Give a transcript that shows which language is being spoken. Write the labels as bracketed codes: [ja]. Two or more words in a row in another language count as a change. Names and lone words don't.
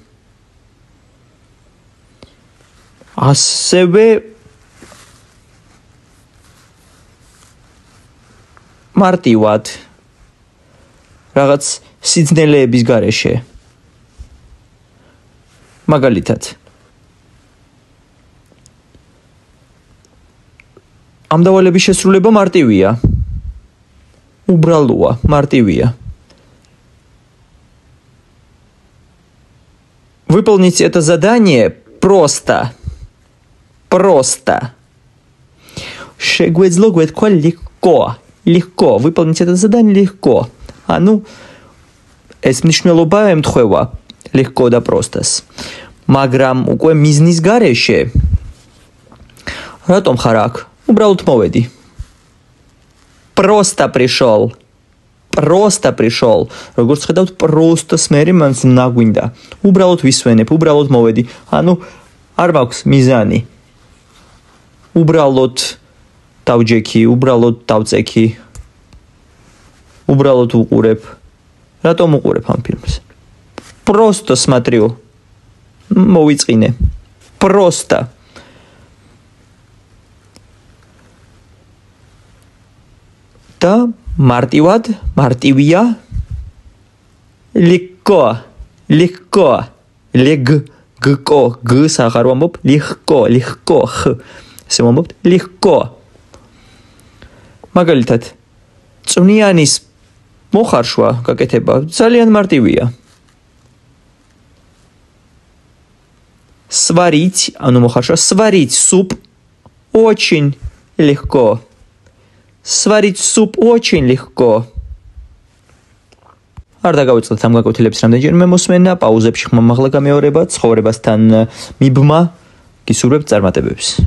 [ka] ასევე მარტივად რაღაც სიძნელეების გარეშე. მაგალითად ამ დავალების შესრულება მარტივია. უბრალოა, მარტივია. [ru] Выполнить это задание просто. Просто. [ka] Შეგვეძლო გვეთქვა [ru] легко. Легко. Выполнить это задание легко. [ka] ანუ ეს მნიშვნელობა ემთხვევა легко და простას. მაგრამ უკვე მიზნის გარეშე რატომ ხარ აქ? უბრალოდ მოვედი. [ru] Просто пришел. Просто пришел. [ka] როგორც ხედავთ, простას მერე მანს ნაგვინდა. უბრალოდ ვისვენებ, უბრალოდ მოვედი. ანუ არ მაქვს მიზანი. უბრალოდ დავჯექი, უბრალოდ დავწექი. უბრალოდ უყურებ. რატომ უყურებ ამ ფილმს? [ru] Просто смотрю. [ka] მოვიწყინე. Просто. და მარტივად, მარტივია. [ru] Легко. Легко. [ka] Легко. Г სახარ ვამბობ. [ru] Легко. Легко. Х. [ka] ესე ვამბობთ. Легко. მაგალითად წვნიანის მოხარშვა გაკეთება ძალიან მარტივია. Сварить, ანუ მოხარშვა, [ru] сварить суп очень легко. Сварить суп очень легко. [ka] არ დაგავიწყდეთ ამ გაკვეთილების რამდენჯერმე მოსმენა, პაუზებში ხმამაღლა გამეორება, ცხოვრებასთან მიბმა, გისურვებთ წარმატებებს.